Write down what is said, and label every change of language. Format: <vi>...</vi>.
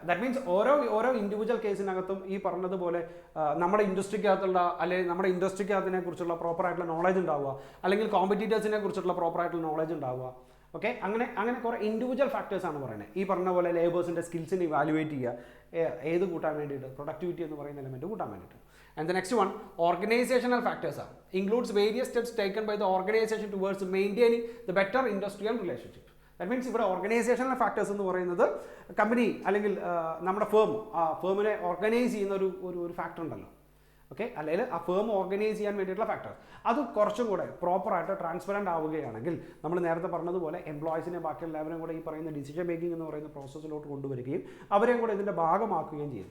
<en>that means</en> <ml>ഓരോ individual കേസിനകത്തും ഈ പറഞ്ഞതുപോലെ നമ്മുടെ ഇൻഡസ്ട്രിക്കകത്തുള്ള അല്ലെങ്കിൽ നമ്മുടെ ഇൻഡസ്ട്രിക്കകത്തിനെ കുറിച്ചുള്ള പ്രോപ്പറായിട്ടുള്ള നോളേജ് ഉണ്ടാവുക, അല്ലെങ്കിൽ കോമ്പറ്റീറ്റേഴ്സിനെ കുറിച്ചുള്ള പ്രോപ്പറായിട്ടുള്ള നോളേജ് ഉണ്ടാവുക. ഓക്കെ, അങ്ങനെ കുറേ ഇൻഡിവിജ്വൽ ഫാക്ടേഴ്സ് ആണ് പറയുന്നത്. ഈ പറഞ്ഞ പോലെ ലേബേഴ്സിൻ്റെ സ്കിൽസിനെ ഇവാലുവേറ്റ് ചെയ്യുക, ഏത് കൂട്ടാൻ വേണ്ടിയിട്ട്, പ്രൊഡക്ടിവിറ്റി എന്ന് പറയുന്ന എലമെൻറ്റ് കൂട്ടാൻ വേണ്ടിയിട്ട്.</ml> <en>And the next one, organizational factors are includes various steps taken by the organization towards maintaining the better industrial relationship. That means</en> <ml>ഇവിടെ ഓർഗനൈസേഷണൽ ഫാക്ടേഴ്സ് എന്ന് പറയുന്നത് കമ്പനി അല്ലെങ്കിൽ നമ്മുടെ ഫേമിനെ ഓർഗനൈസ് ചെയ്യുന്ന ഒരു ഫാക്ടർ ഉണ്ടല്ലോ. ഓക്കെ, അല്ലെങ്കിൽ ആ ഫേം ഓർഗനൈസ് ചെയ്യാൻ വേണ്ടിയിട്ടുള്ള ഫാക്ടേഴ്സ് അത് കുറച്ചും കൂടെ പ്രോപ്പറായിട്ട് ട്രാൻസ്പെറൻറ്റ് ആവുകയാണെങ്കിൽ നമ്മൾ നേരത്തെ പറഞ്ഞതുപോലെ എംപ്ലോയീസിനെ ബാക്കി എല്ലാവരും കൂടെ ഈ പറയുന്ന ഡിസിഷൻ മേക്കിംഗ് എന്ന് പറയുന്ന പ്രോസസ്സിലോട്ട് കൊണ്ടുവരികയും അവരെയും കൂടെ ഇതിൻ്റെ ഭാഗമാക്കുകയും ചെയ്യും.</ml>